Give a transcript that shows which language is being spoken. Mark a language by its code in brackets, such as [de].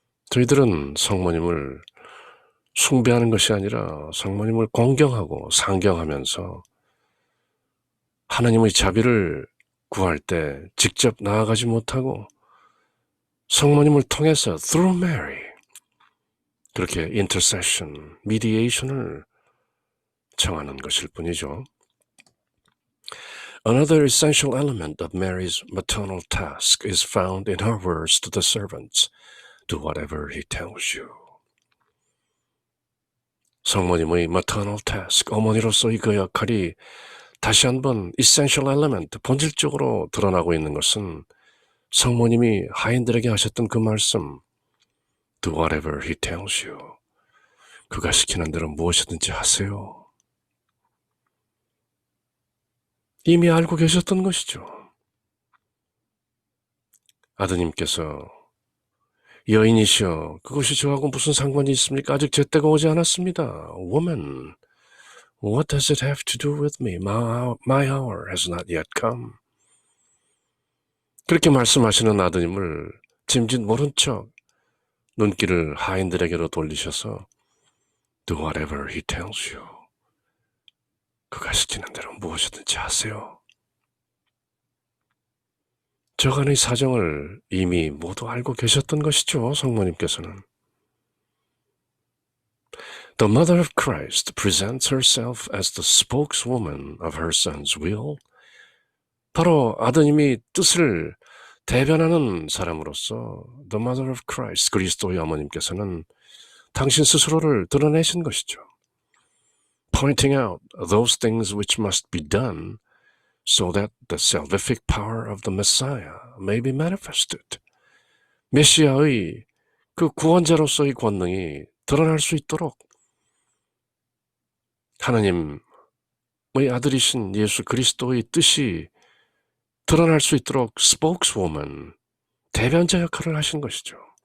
[ko] 저희들은 성모님을 숭배하는 것이 아니라 성모님을 공경하고 상경하면서 하나님의 자비를 구할 때 직접 나아가지 못하고 성모님을 통해서 [en] through Mary [ko] 그렇게 intercession, mediation을 청하는 것일 뿐이죠. [en] Another essential element of Mary's maternal task is found in her words to the servants. Do whatever he tells you. [ko] 성모님의 maternal task, 어머니로서의 그 역할이 다시 한번 essential element, 본질적으로 드러나고 있는 것은 성모님이 하인들에게 하셨던 그 말씀, [en] Do whatever he tells you. [ko] 그가 시키는 대로 무엇이든지 하세요. 이미 알고 계셨던 것이죠. 아드님께서 여인이시여, 그것이 저하고 무슨 상관이 있습니까? 아직 제 때가 오지 않았습니다. [en] Woman, what does it have to do with me? My hour has not yet come. [ko] 그렇게 말씀하시는 아드님을 짐짓 모른 척 눈길을 하인들에게로 돌리셔서 [en] Do whatever he tells you. [ko] 그가 시키는 대로 무엇이든지 하세요. 저간의 사정을 이미 모두 알고 계셨던 것이죠, 성모님께서는. [en] The mother of Christ presents herself as the spokeswoman of her son's will. [ko] 바로 아드님이 뜻을 대변하는 사람으로서 [en] The mother of Christ, [ko] 그리스도의 어머님께서는 당신 스스로를 드러내신 것이죠. [en] Pointing out those things which must be done so that the salvific power of the Messiah may be manifested. [ko] 메시아의 그 구원자로서의 권능이 드러날 수 있도록 하나님의 아들이신 예수 그리스도의 뜻이 드러날 수 있도록 spokeswoman, 대변자 역할을 하신 것이죠.